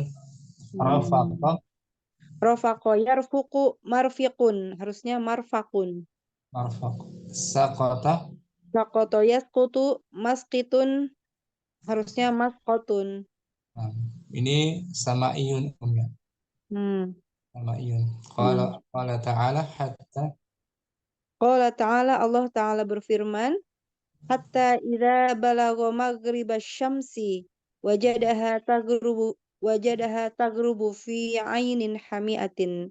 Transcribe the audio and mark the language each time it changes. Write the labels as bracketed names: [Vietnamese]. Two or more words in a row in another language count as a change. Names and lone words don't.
[Arabic] Hmm. Rafaqa, رفق يرفق مرفق. [Indonesian] Harusnya marfakun. [Arabic] مرفق. سقط, سقط يسقط مسقط. [Indonesian] Harusnya maskotun. nah, ini sama iyun Om ya. Hmm. Sama iyun. Qala Hmm. [Arabic] قال تعالى حتى قال تعالى، الله تعالى berfirman, حتى إذا بلغ مغرب الشمس وجدها تغرب في عين حمئة.